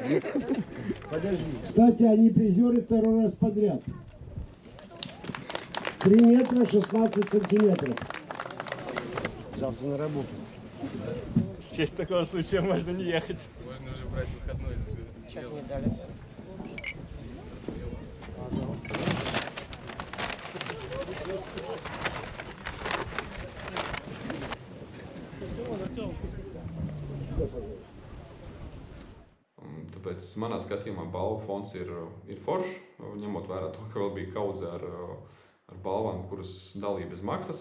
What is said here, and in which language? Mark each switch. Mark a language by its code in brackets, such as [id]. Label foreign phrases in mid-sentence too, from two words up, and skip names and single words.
[ru] Подожди. Кстати, они призеры 2-й раз подряд. 3 метра 16 сантиметров. Завтра на работу. В честь такого случая можно не ехать. Можно уже брать выходной. Сейчас мне дали. [lv] Tāpēc manā skatījumā balvu fonds ir foršs, ņemot vērā to, ka vēl bija kaudze ar balvām, kuras dalīja bez maksas.